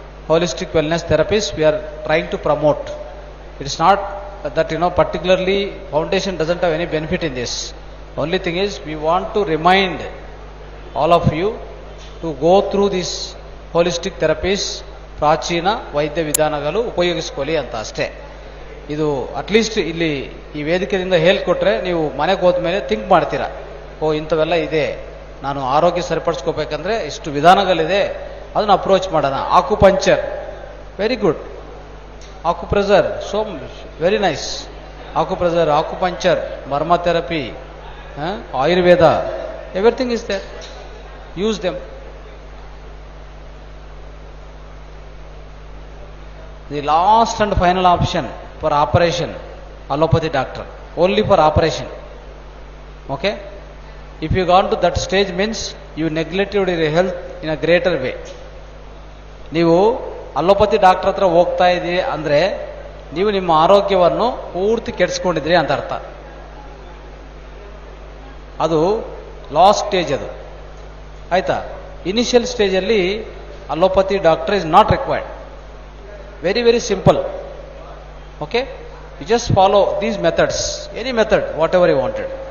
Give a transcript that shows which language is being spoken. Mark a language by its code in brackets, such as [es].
[en] Holistic wellness therapies we are trying to promote. It is not that particularly foundation doesn't have any benefit in this. Only thing is we want to remind all of you to go through these holistic therapies, [kn] ಪ್ರಾಚೀನ ವೈದ್ಯ ವಿಧಾನಗಳು ಉಪಯೋಗಿಸ್ಕೊಳ್ಳಿ ಅಂತ ಅಷ್ಟೇ. ಇದು at least ಇಲ್ಲಿ ಈ ವೇದಿಕೆಯಿಂದ ಹೇಳ್ಕೊಟ್ರೆ ನೀವು ಮನೆಗೆ ಹೋದ್ಮೇಲೆ ಥಿಂಕ್ ಮಾಡ್ತೀರಾ, ಇಂಥವೆಲ್ಲ ಇದೆ, ನಾನು ಆರೋಗ್ಯ ಸರಿಪಡಿಸ್ಕೋಬೇಕಂದ್ರೆ ಇಷ್ಟು ವಿಧಾನಗಳಿದೆ, ಅದನ್ನ ಅಪ್ರೋಚ್ ಮಾಡೋಣ. [en] Acupuncture very good, acupressure so very nice, acupressure, acupuncture, marma therapy, Ayurveda, everything is there, use them. The last and final option for operation, allopathy doctor, only for operation. Okay? If you gone to that stage means you neglected your health in a greater way. [kn] ನೀವು allopathy doctor ಹತ್ರ ಹೋಗ್ತಾ ಇದ್ದೀರಿ ಅಂದ್ರೆ ನೀವು ನಿಮ್ಮ ಆರೋಗ್ಯವನ್ನು ಪೂರ್ತಿ ಕೆಡಿಸ್ಕೊಂಡಿದ್ರಿ ಅಂತ ಅರ್ಥ. [en] ಅದು last stage, [kn] ಅದು ಆಯ್ತಾ. [en] Initial ಸ್ಟೇಜಲ್ಲಿ allopathy doctor is not required. Very, very simple. Okay? You just follow these methods, any method, whatever you wanted.